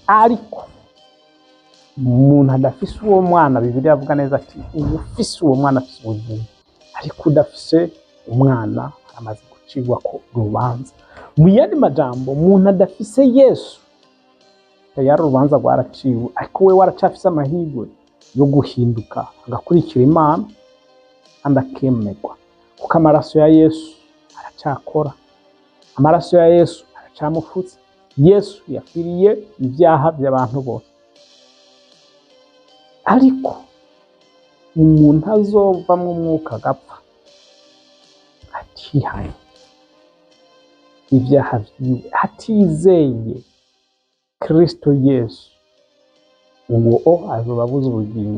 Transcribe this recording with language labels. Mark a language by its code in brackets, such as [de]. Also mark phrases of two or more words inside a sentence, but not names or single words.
[rn] Ariko umuntu adafise uwo mwana, Bibiliya avuga neza ati ufise uwo mwana afise ubugingo, ariko udafise umwana amaze gucirwa ko urubanza. Mu yandi majambo, umuntu adafise Yesu yari urubanza rwaraciwe, ariko we waracafise amahirwe yo guhinduka agakurikira Imana kandi akemerwa, kuko amaraso ya Yesu aracakora, amaraso ya Yesu camufutse. Yesu yapfiriye ibyaha by'abantu bose, ariko umuntu azovamwo umwuka agapfa atihanye ibyaha vyiwe, atizeye Kristo Yesu, uwo azoba abuze ubugingo.